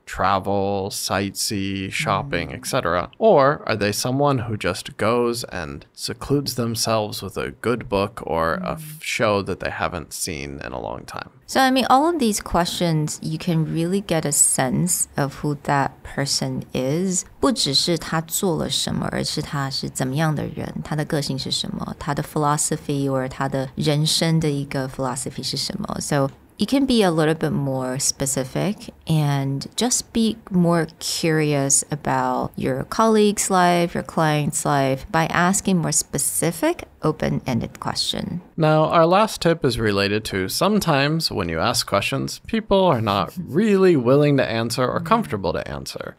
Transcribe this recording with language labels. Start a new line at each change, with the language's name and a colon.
English: Travel, sightsee, shopping, etc. Or are they someone who just goes and secludes themselves with a good book or a show that they haven't seen in a long time? So, I mean, all of these questions, you can really get a sense of who that person is.
Chinese: 不只是他做了什么，而是他是怎么样的人，他的个性是什么，他的 philosophy or 他的人生的一个 philosophy 是什么。
English: So, you can be a little bit more specific and just be more curious about your colleague's life, your client's life by asking more specific, open-ended questions. Now, our last tip is related to sometimes when you ask questions, people are not really willing to answer or comfortable to answer.